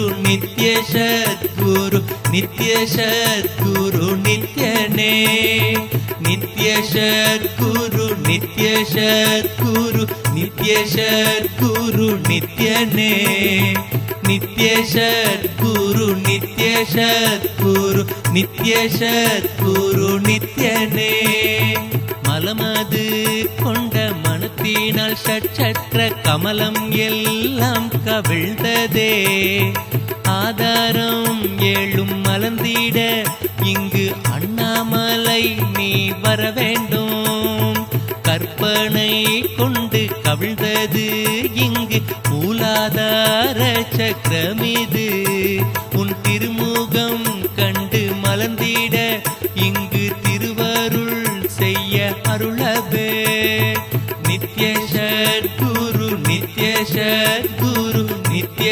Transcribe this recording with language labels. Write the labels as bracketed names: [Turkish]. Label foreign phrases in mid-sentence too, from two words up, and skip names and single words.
[Sanskrit] नित्य सद्गुरु नित्य सद्गुरु नित्यने नित्य सद्गुरु नित्य सद्गुरु नित्य सद्गुरु नित्यने नित्य सद्गुरु नित्य सद्गुरु नित्य सद्गुरु नित्यने [Tamil] மலமது கொண்ட மனத்தினால் சற்றற்ற கமலம் எல்லாம் கவிழ்ந்ததே ஆதாரம் ஏழும் மலர்ந்திட இங்கு அண்ணாமலை நீ வர வேண்டும் கற்பனை கொண்டு கவிழ்ந்தது இங்கு மூலாதார சக்கரமிது உன் திருமுகம் கண்டு மலர்ந்திட இங்கு திருவருள் செய்ய அருளவே [Sanskrit] नित्य सद्गुरु नित्य सद्गुरु नित्य